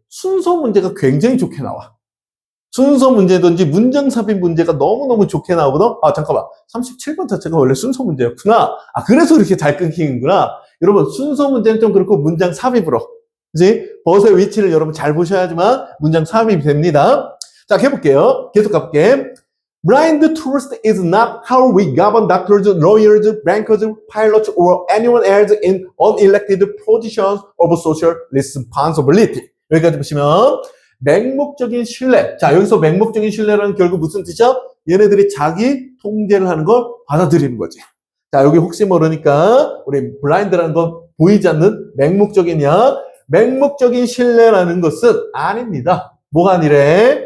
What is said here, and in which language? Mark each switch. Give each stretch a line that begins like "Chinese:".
Korean: 순서 문제가 굉장히 좋게 나와. 순서 문제든지 문장 삽입 문제가 너무너무 좋게 나오거든? 아, 잠깐만. 37번 자체가 원래 순서 문제였구나. 아, 그래서 이렇게 잘 끊기는구나. 여러분, 순서 문제는 좀 그렇고 문장 삽입으로. 그지? 벗의 위치를 여러분 잘 보셔야지만 문장 삽입이 됩니다. 자, 해볼게요. 계속 가볼게.
English: Blind trust is not how we govern doctors, lawyers, bankers, pilots, or anyone else in unelected positions of social responsibility.
Korean: 여기까지 보시면 맹목적인 신뢰. 자, 여기서 맹목적인 신뢰라는 결국 무슨 뜻이야? 얘네들이 자기 통제를 하는 걸 받아들이는 거지. 자, 여기 혹시 모르니까 우리 블라인드라는 건 보이지 않는 맹목적이냐? 맹목적인 신뢰라는 것은 아닙니다. 뭐가 아니래?